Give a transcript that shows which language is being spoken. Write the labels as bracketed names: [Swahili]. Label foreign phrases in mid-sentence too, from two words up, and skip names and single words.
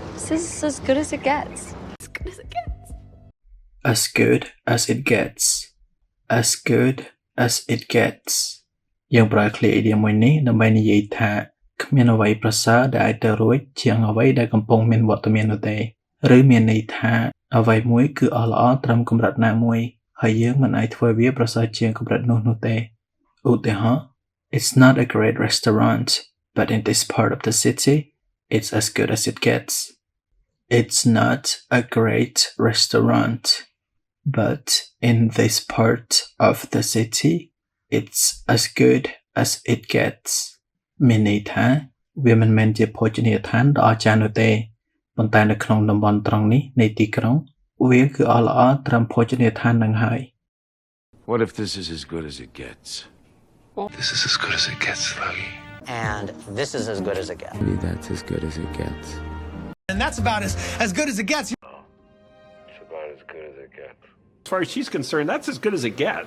[English] This is as good as it gets. As good as it gets. As good as it gets. As good as it gets [Khmer] យើងប្រើឃ្លា idiom មួយនេះដើម្បីនិយាយថាគ្មានអ្វីប្រសើរដែលអាចទៅរួចជាងអ្វីដែលកំពុងមានវត្តមាននោះទេ ឬមានន័យថាអ្វីមួយគឺអស់ល្អត្រឹមកម្រិតណាមួយហើយយើងមិនអាចធ្វើវាប្រសើរជាងកម្រិតនោះ ទេឧទាហរណ៍ [English] It's not a great restaurant but in this part of the city it's as good as it gets [Khmer] It's not a great restaurant but in this part of the city it's as good as it gets មានន័យថាវាមិនមែនជាភោជនីយដ្ឋានដ៏អស្ចារ្យនោះទេប៉ុន្តែនៅក្នុងតំបន់ត្រង់នេះនៃទីក្រុងវាគឺអស់ល្អត្រឹមភោជនីយដ្ឋាននឹងហើយ [English] What if this is as good as it gets? This is as good as it gets, Foggy. And this is as good as it gets. Maybe that's as good as it gets. And that's about as good as it gets. It's about as good as it gets. As far as she's concerned, that's as good as it gets.